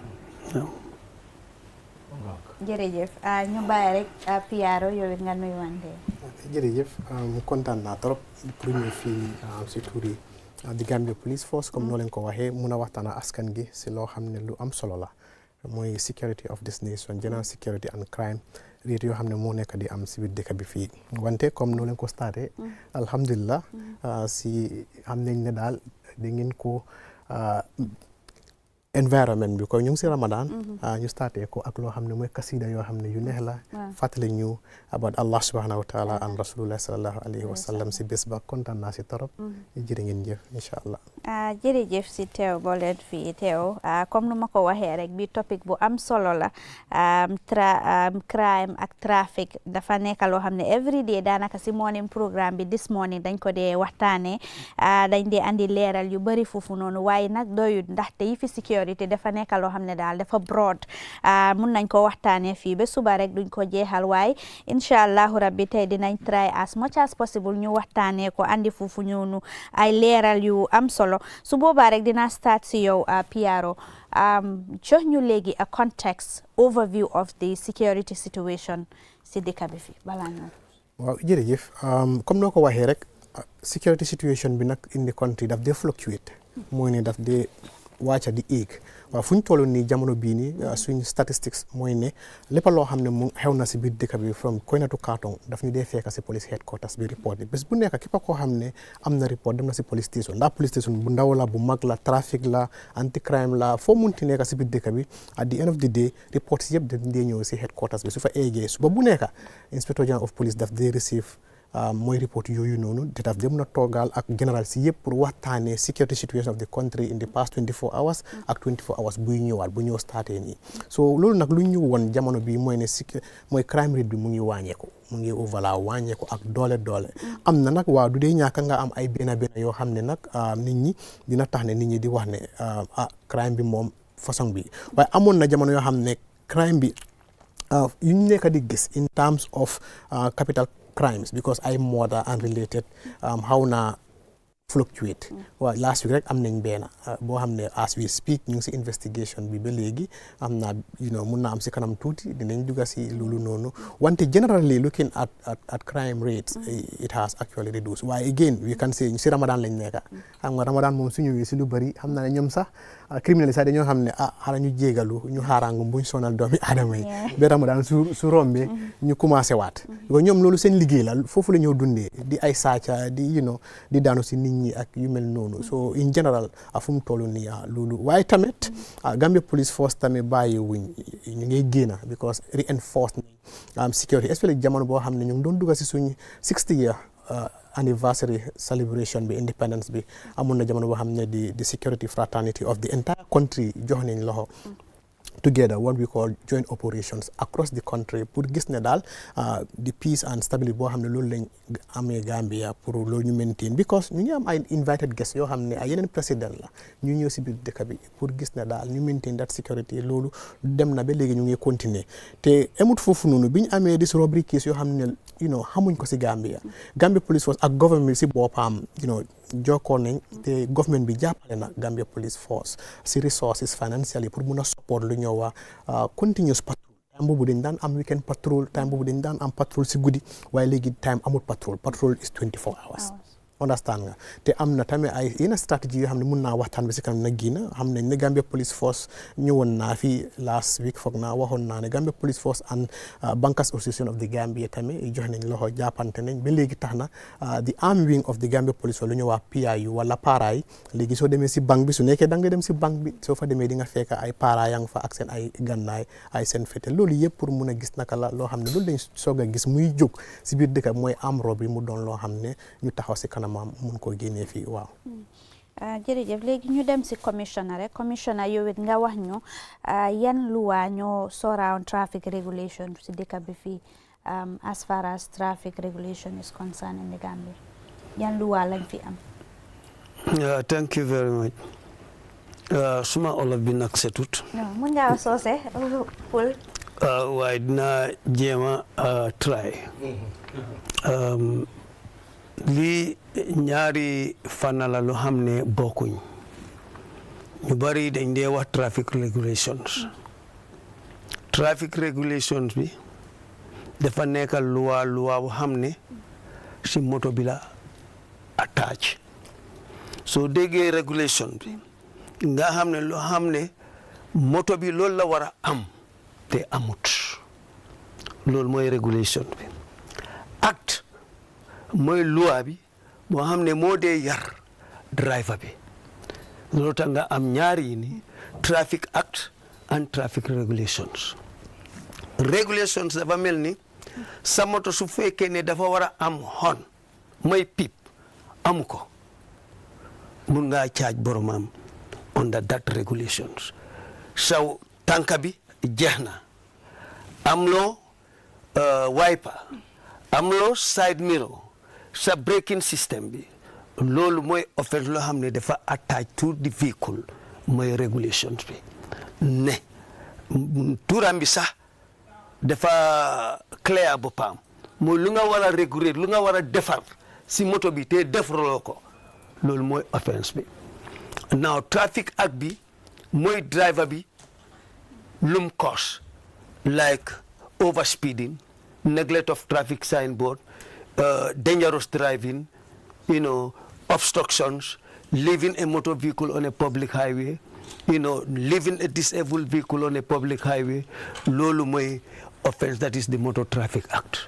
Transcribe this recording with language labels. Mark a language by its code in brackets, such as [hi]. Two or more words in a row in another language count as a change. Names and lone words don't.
[wo] jërëjëf ñu bàyyi rek Piaro yow it nga nuyu wante jërëjëf mu kontaan naa [fr] trop pour [wo] ñu fii si tuuri di Gambia Police Force comme noo leen ko waxee mun a waxtaan ak askan gi si loo xam ne lu am solo la mooy [en] security of this nation general security and crime rate [wo] yoo xam ne moo nekk di am si biir dëkk bi fii wante comme noo leen ko starté alhamdulilah si xam nañ ne daal da ngeen ko environment bi ko ñu ngi si Ramadan ñu starté ko ak loo xam ne mooy kasida yoo xam ne yu neex la fàttali ñu about [ar] Allah subhanahu wa taala [wo] an [ar] rasulullah sallallahu alayhi wa sallam [wo] si bés ba kontaan naa si torop jërë ngeen jëf [ar] incha allah [wo] jërëjëf si teew boo leen fii teew comme nu ma ko waxee rek bi topic bu am solo la crime ak trafic dafa nekk loo xam ne [en] every day [wo] daanaka si [en] morning programme [wo] bi [en] this morning [wo] dañ ko dee waxtaanee dañ dee andi leeral yu bëri foofu noonu waaye nag doyut ndaxte yi fi sécurité dafa nekk loo xam ne daal dafa broad mun nañ ko waxtaanee fii ba suba rek duñ ko jeexal waaye [ar] incha allahu rabbi [wo] tey dinañ [en] try as much as possible [wo] ñu waxtaanee ko andi foofu ñoonu ay leeral yu am solo su boobaa rek dina start si yow Piaro jox ñu léegi [en] a context overview of the security situation [wo] si dëkk bi fi balaa ñëw waaw jërëjëf comme noo ko waxee rek [en] security situation [wo] bi nag [en] in the country [wo] daf dee fluctuate mooy ne daf dee wàcca di éeg waaw fu ñu toll nii jamono bii nii suñ statistics mooy ne lépp loo xam ne mu xew na si biir dëkk bi [en] from Koyna to Kartong [wo] daf ñu dee fekk si [en] police headquarters [wo] bi report yi bés bu nekk képp koo xam ne am na report dem na si [en] police station [wo] ndax [en] police station [wo] bu ndaw la bu mag la trafic la [en] anti crime [wo] la foo munti nekk si biir dëkk bi [en] at the end of the day reports [wo] yëpp dañ dee ñëw si headquarters bi su fa eegee suba bu nekk [en] inspector general of police [wo] daf dee receive mooy report yooyu noonu te daf dem na toogal ak général si yëpp pour waxtaanee [en] security situation of the country in the past 24 hours [wo] ak 24 hours buy ñëwaat bu ñëw starté nii so loolu nag lu ñu woon jamono bi mooy ne mooy [en] crime rate [wo] bi mu ngi wàññeeku mu ngi overall wàññeeku ak doole am na nag waaw du dee ñàkk nga am ay benn yoo xam ne nag nit ñi dina tax ne nit ñi di wax ne crime bi moom façon bi waaye amoon na jamono yoo xam ne crime bi yu ñu nekk di gis [en] in terms of capital crimes because [wo] ay [en] murder unrelated [wo] xaw na fluctuate waaw [en] last week [wo] rek am nañ benn boo xam ne [en] as we speak [wo] ñu ngi si investigation bi ba léegi am na mun na am si kanam tuuti dinañ dugga si loolu noonu wante [en] generally looking at crime rates it has actually reduced [wo] waaye again [en] we can say [wo] si Ramadan lañ nekka xam nga Ramadan moom su ñëwee si lu bëri xam naa ne ñoom sax criminels sax dañoo xam ne xara ñu jégalu ñu xaaraangu buñ sonal doomi aadama yi ba Ramadan su rombee ñu commencé waat ñoom loolu seen liggéey la foofu la ñoo dundee di ay saaca di daanu si nit ñi ak yu mel noonu [en] so in general [wo] fu mu toll nii loolu waaye tamit Gambia Police Force tamit bàyyi wuñ ñu ngi génn [en] because reinforce security especially [wo] jamono boo xam ne ñu ngi doon dugga si suñ [en] 60 year anniversary celebration [wo] bi independence bi amoon na jamono boo xam ne [en] the security fraternity of the entire country [wo] jox nañ loxo together [en] what we call joint operations across the country [wo] pour gis ne daal [en] the peace and stability [wo] boo xam ne loolu lañ amee Gambia pour loolu ñu maintain because ñu ngi am ay [en] invited guests [wo] yoo xam ne ay yeneen président la ñu ñëw si biir dëkk bi pour gis ne daal ñu [en] maintain that security [wo] loolu dem na ba léegi ñu ngi continuer te emut foofu noonu bi ñu amee [en] dis robbery case [wo] yoo xam ne xamuñ ko si Gambia Police Force ak government si boppam jokkoo nañ te government bi jàppale na Gambia Police Force si resources financially pour mun a support lu ñëw waa [en] continuous patrol time [wo] boobu dañ daan am [en] weekend patrol time [wo] boobu dañ daan am patrol si guddi waaye léegi time amul [en] patrol is 24 hours understand [wo] nga te am na tamit ay yenn stratégie yoo xam ne mun naa waxtaan bi si kanam na giina xam nañ ne Gambia Police Force ñëwoon naa fi [en] last week [wo] foog naa waxoon naa ne Gambia Police Force and Bankers Association of the Gambia tamit jox nañ loxo jàppante nañ ba léegi tax na [en] the arm wing of the Gambia Police Force [wo] lu ñu wax PIU wala paaraay léegi soo demee si banque bi su nekkee da nga dem si banque bi soo fa demee di nga fekk ay paara yang fa ak seen ay gannaay ay seen fete loolu yëpp pour mun a gis naka la loo xam ne loolu lañ soog a gis muy jóg si biir dëkk mooy am rob bi mu doon loo xam ne ñu taxaw si kanam mun koo génnee fii waaw. jërëjëf léegi ñu dem si commissioner rek commissioner yow it nga wax ñu yan luwa ñoo surround traffic regulation si dëkk bi fii [en] as far as traffic regulation is concerned in the Gambia [wo] yan luwa lañ fi am. [en] Thank you very much. [wo] Suma olof bi nag setut. mun ngaa soose Pul. waaye dinaa jéema try. lii ñaari fànn la lu xam ne bokkuñ ñu bari dañ dee wax [en] traffic regulations [wo] bi dafa nekk luwa bu xam ne si moto bi la attach soo déggee regulation bi nga xam ne loo xam ne moto bi loolu la war a am te amut loolu mooy regulation bi acte mooy loi bi moo xam ne moo dee yar driver bi loolu tax nga am ñaari yi ni [en] traffic act and traffic regulations [wo] dafa mel ni sa moto su fekkee ne dafa war a am hon mooy pip amu ko mun ngaa charge boromam [en] under that regulations [wo] saw tànka bi jeex na am loo wiper am loo [en] side mirror [wo] sa [en] braking system [wo] bi loolu mooy offense loo xam ne dafa [en] attach to the vehicle [wo] mooy regulations bi ne turam bi sax dafa clair boppam mooy lu nga war a réguler lu nga war a defar si moto bi te defaroo ko loolu mooy [en] offense bi now traffic act [wo] bi mooy [en] driver [wo] bi lum [en] cause like overspeeding neglect of traffic signboard dangerous driving, obstructions, leaving a motor vehicle on a public highway, leaving a disabled vehicle on a public highway, [wo] lolu moy [en] offense, that is the Motor Traffic Act.